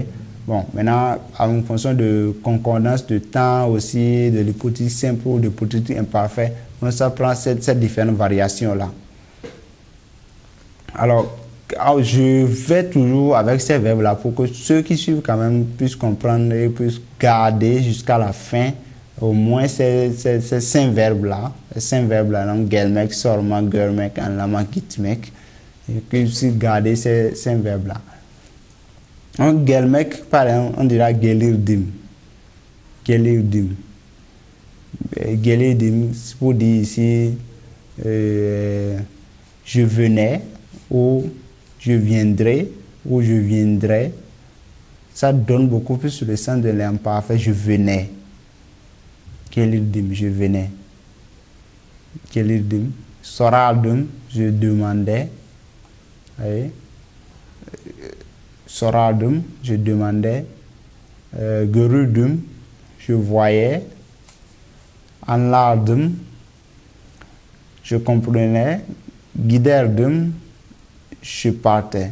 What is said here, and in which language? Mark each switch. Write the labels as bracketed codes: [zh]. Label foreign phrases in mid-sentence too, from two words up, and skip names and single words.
[fr] Bon, maintenant, en fonction de concordance de temps aussi, de l'hypothèse simple ou de l'hypothèse imparfait, on ça prend ces différentes variations-là. Alors, je vais toujours avec ces verbes-là pour que ceux qui suivent quand même puissent comprendre et puissent garder jusqu'à la fin au moins ces 5 verbes-là. Ces 5 verbes-là, donc [tr] gelmek, sormak, görmek, anlamak, gitmek, [fr] et qu'ils puissent garder ces 5 verbes-là. En gelmek, par exemple, on dira gelirdim. [tr] Gelirdim. Gelirdim, [fr] c'est pour dire ici je venais ou je viendrai ou je viendrai. Ça donne beaucoup plus le sens de l'imparfait. Je venais. Gelirdim, je venais. [tr] Gelirdim. Sorardım, [fr] je demandais. Soradum, je demandais. Gerudum, je voyais. Anlardum, je comprenais. Guiderdum, je partais.